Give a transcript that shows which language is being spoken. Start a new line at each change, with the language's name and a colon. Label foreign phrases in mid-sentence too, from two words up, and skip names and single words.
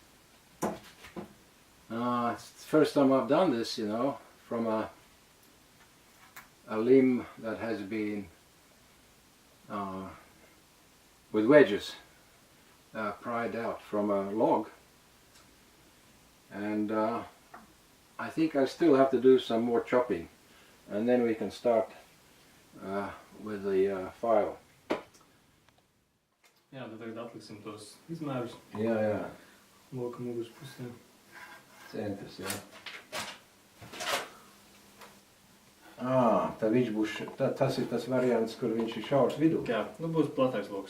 English: It's the first time I've done this, you know, from a limb that has been with wedges pried out from a log. And I think I still have to do some more chopping, and then we can start with the file.
Latvian: Jā, tad tagad atliksim tos izmērus. Jā, jā. Loka muguras pusē. Centrs, jā. Tad viņš būs, tas ir tas variants, kur viņš ir šaurs vidū. Jā, nu būs platāks loks.